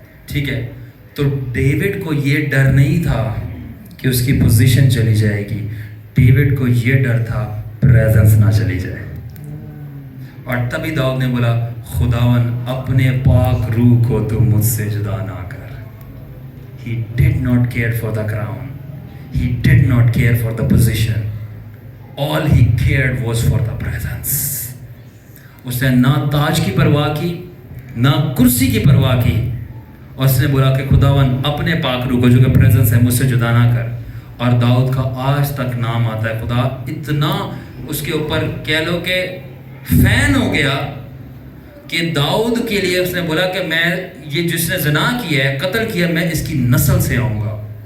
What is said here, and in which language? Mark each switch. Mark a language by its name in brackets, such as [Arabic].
[Urdu] ٹھیک ہے, تو ڈیوڈ کو یہ ڈر نہیں تھا کہ اس کی پوزیشن چلی جائے گی, ڈیوڈ کو یہ ڈر تھا پریزنس نہ چلی جائے. اور تبھی داؤد نے بولا خداون اپنے پاک روح کو تو مجھ سے جدا نہ کر. [English] He did not care for the crown. He did not care for the position. All he cared was for the presence. [Urdu] اس نے نہ تاج کی پرواہ کی, نہ کرسی کی پرواہ کی, اور اس نے بولا کہ خداون اپنے پاک روح کو جو کہ پریزنس ہے مجھ سے جدا نہ کر. اور داؤد کا آج تک نام آتا ہے, خدا اتنا اس کے اوپر کہہ لو کہ فین ہو گیا کہ داؤد کے لیے اس نے بولا کہ میں یہ جس نے زنا کیا ہے, قتل کیا, میں اس کی نسل سے آؤں گا.